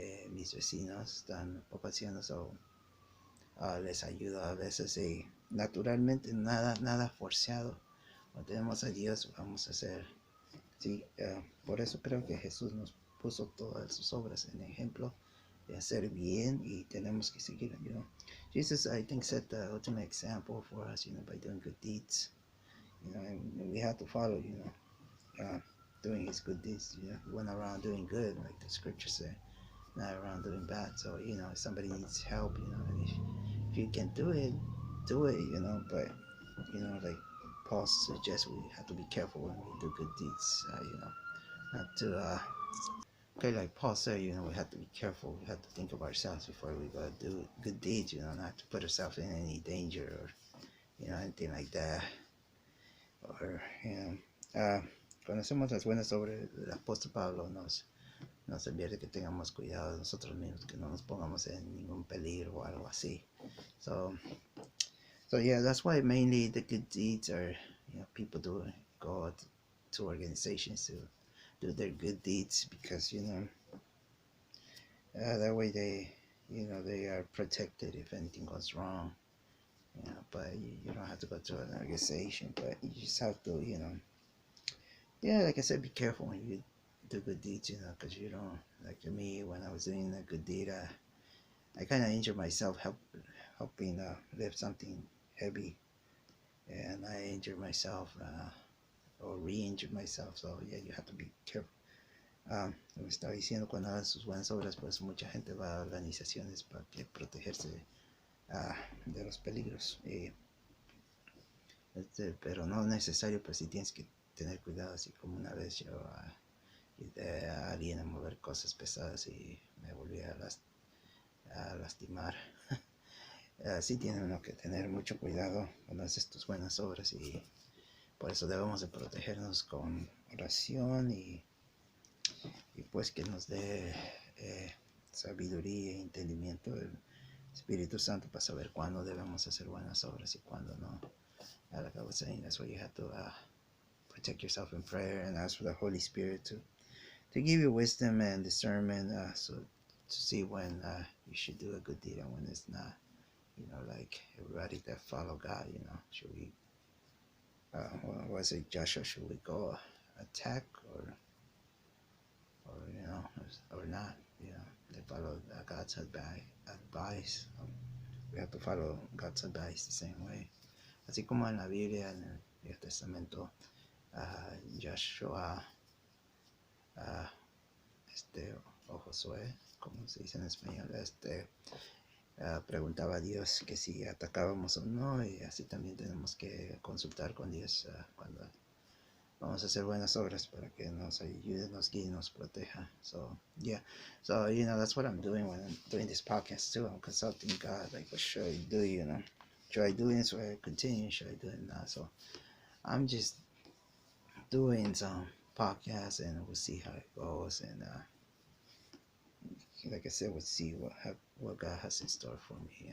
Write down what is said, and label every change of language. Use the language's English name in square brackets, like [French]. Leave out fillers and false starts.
[Spanish] Mis vecinos están poco ancianos, o les ayudo a veces, y naturalmente nada forzado. Cuando tenemos a Dios vamos a hacer, sí. Por eso creo que Jesús nos puso todas sus obras en ejemplo de hacer bien, y tenemos que seguir. [English] Jesus, I think, set the ultimate example for us, by doing good deeds. And we have to follow, doing his good deeds. He went around doing good, like the scripture said, not around doing bad. So, if somebody needs help, and if you can do it, do it, but, like Paul suggests, we have to be careful when we do good deeds, not to, okay, like Paul said, we have to be careful. We have to think of ourselves before we go do good deeds, not to put ourselves in any danger, or, anything like that. [Spanish] Or, cuando hacemos las buenas obras, el apóstol Pablo nos advierte que tengamos cuidado de nosotros mismos, que no nos pongamos en ningún peligro o algo así. [English] So yeah, that's why mainly the good deeds are, people go to organizations to do their good deeds, because that way they are protected if anything goes wrong. But you don't have to go to an organization, but you just have to, yeah, like I said, be careful when you do good deeds, because you don't, like me, when I was doing a good deed, I kind of injured myself helping lift something heavy, and I injured myself or re-injured myself. So yeah, you have to be careful. [Spanish] Me estaba diciendo, cuando hagan sus buenas obras, pues mucha gente va a organizaciones para que protegerse de los peligros. Pero no es necesario, pues sí tienes que tener cuidado, así como una vez yo ayudé a alguien a mover cosas pesadas y me volví a lastimar. Sí tiene uno que tener mucho cuidado cuando haces tus buenas obras, y por eso debemos de protegernos con oración y pues que nos dé sabiduría e entendimiento del Espíritu Santo para saber cuándo debemos hacer buenas obras y cuándo no. [English] Like I was saying, that's why you have to protect yourself in prayer and ask for the Holy Spirit to give you wisdom and discernment, so to see when you should do a good deed and when it's not. You know, like everybody that follow God, you know, should we, what was it, Joshua, should we go attack or you know, or not? You know, they follow God's advice. We have to follow God's advice the same way. [Spanish] Así como en la Biblia, en el Viejo Testamento, Joshua, o Josué, como se dice en español, preguntaba a Dios que si atacábamos o no, y así también tenemos que consultar con Dios cuando vamos a hacer buenas obras, para que nos ayude, nos guíe, nos proteja. [English] So yeah, so you know, that's what I'm doing when I'm doing this podcast too. I'm consulting God, like, what should I do? You know, should I do this? Should I continue? Should I do it now? So I'm just doing some podcasts, and we'll see how it goes. And like I said, we'll see what God has in store for me.